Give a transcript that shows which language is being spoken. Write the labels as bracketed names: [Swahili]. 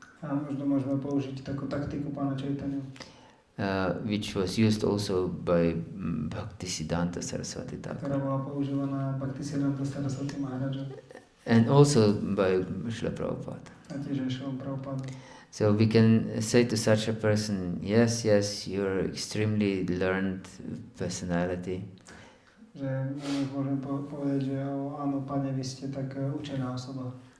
[Slovak] A možno môžeme použiť takú taktiku pána Chaitanya. [English] Which was used also by Bhakti-yoga Saraswati Thakur. [Slovak] Ktorá bola používaná Bhakti-yoga Saraswati Maharaja. [English] And also by Srila Prabhupada. [Slovak] A tiež aj Srila Prabhupada. [English] So we can say to such a person, yes, you're extremely learned personality. [Slovak] Že môžem povedať, že áno, pane, vy ste tak učená osoba.